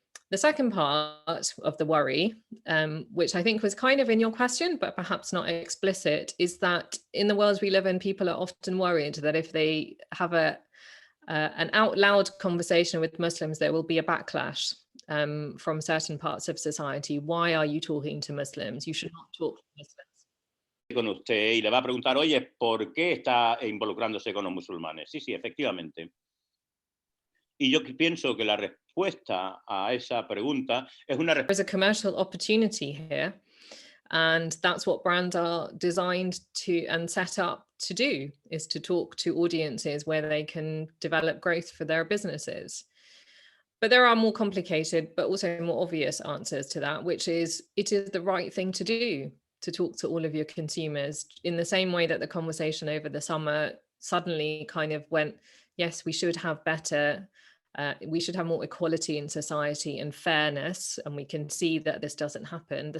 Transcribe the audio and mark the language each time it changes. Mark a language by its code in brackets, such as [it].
[en] The second part of the worry, which I think was kind of in your question, but perhaps not explicit, is that in the world we live in, people are often worried that if they have an out loud conversation with Muslims, there will be a backlash from certain parts of society. Why are you talking to Muslims? You should not talk to Muslims. [es] Con usted y le va a preguntar, oye, ¿por qué está involucrándose con los musulmanes? Sí, efectivamente. Y yo pienso que la respuesta a esa pregunta es una respuesta. [en] There's a commercial opportunity here, and that's what brands are designed to and set up to do, is to talk to audiences where they can develop growth for their businesses. But there are more complicated but also more obvious answers to that, which is it is the right thing to do to talk to all of your consumers, in the same way that the conversation over the summer suddenly kind of went, yes, we should have better, we should have more equality in society and fairness, and we can see that this doesn't happen.